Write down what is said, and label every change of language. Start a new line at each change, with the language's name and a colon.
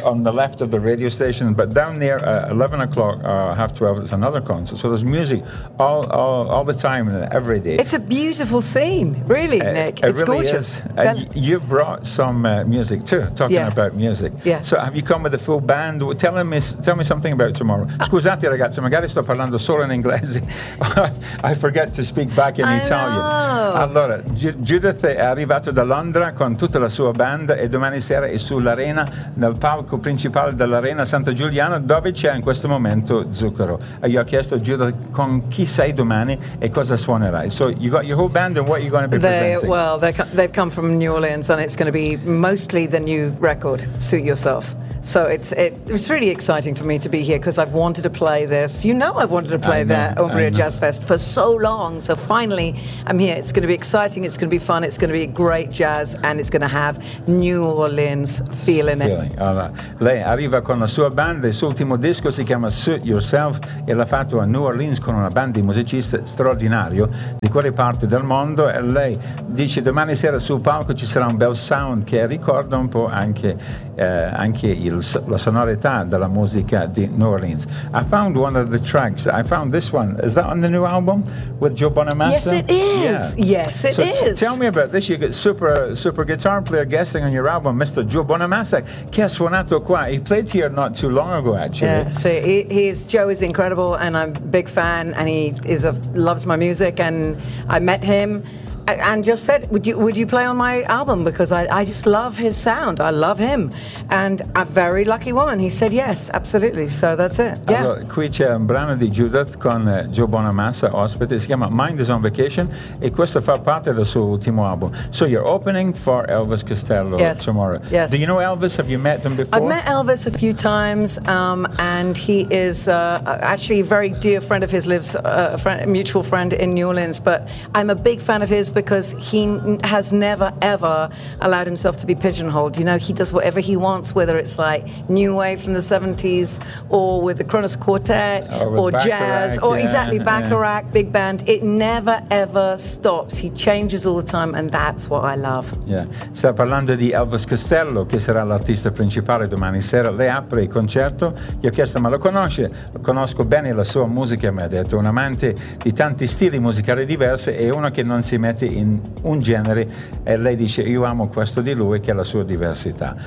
English: On the left of the radio station. But down there, 11 o'clock, 11:30, it's another concert. So there's music all the time, every day. It's a beautiful scene, really, Nick. It's really gorgeous. You brought some music too, about music. Yeah. So have you come with a full band? Tell me something about tomorrow.
Italian: Scusate ragazzi, magari sto parlando solo in inglese.
English: I forget to speak back in Italian.
Italian: Allora, Judith è arrivato da Londra con tutta la sua band, e domani sera è sull'arena, nel palco principale dell'arena Santa Giuliana, dove c'è in questo momento Zucchero. E io ho chiesto a Judith con chi sei domani e cosa suonerai.
English: So you got your whole band, and what are you going to be presenting? Well, they've come from New Orleans, and it's going to be mostly the new record, Suit Yourself. So it's really exciting for me to be here, because I've wanted to play this. You know I've wanted to play that Umbria Jazz Fest for so long. So finally, I'm here. It's going to be exciting. It's going to be fun. It's going to be great jazz. And it's going to have New Orleans feeling.
Italian: Allora, lei arriva con la sua band. Il suo ultimo disco si chiama Suit Yourself. E l'ha fatto a New Orleans con una band di musicisti straordinario di quelle parti del mondo. E lei dice, domani sera sul palco ci sarà un bel sound che ricorda un po' anche la sonorità della musica di New Orleans.
English: I found one of the tracks. I found this one. Is that on the new album with Joe Bonamassa? Yes, it is. Yeah. Yes, it is. Tell me about this. You got super guitar player guesting on your album, Mr. Joe Bonamassa,
Italian: che ha suonato qua.
English: He played here not too long ago, actually. Yeah, see, Joe is incredible, and I'm a big fan, and he loves my music, and I met him and just said, would you play on my album, because I just love his sound, I love him, and a very lucky woman. He said yes, absolutely. So that's it. Yeah.
Italian: Allora, qui c'è un brano di Judith con Joe Bonamassa ospite, si chiama Mind Is On Vacation, e questo fa parte del suo ultimo album.
English: So you're opening for Elvis Costello tomorrow. Yes. Do you know Elvis? Have you met him before? I've met Elvis a few times, and he is actually a very dear friend of his, lives mutual friend in New Orleans, but I'm a big fan of his because he has never ever allowed himself to be pigeonholed. You know, he does whatever he wants, whether it's like new wave from the 70s or with the Kronos Quartet or jazz or exactly Bacharach, big band. It never ever stops. He changes all the time, and that's what I love. Yeah.
Italian: Sta parlando di Elvis Costello, che sarà l'artista principale domani sera. Lei apre il concerto. Gli ho chiesto, ma lo conosce? Conosco bene la sua musica, mi ha detto. Un amante di tanti stili musicali diversi e uno che non si mette in un genere, e lei dice io amo questo di lui, che è la sua diversità.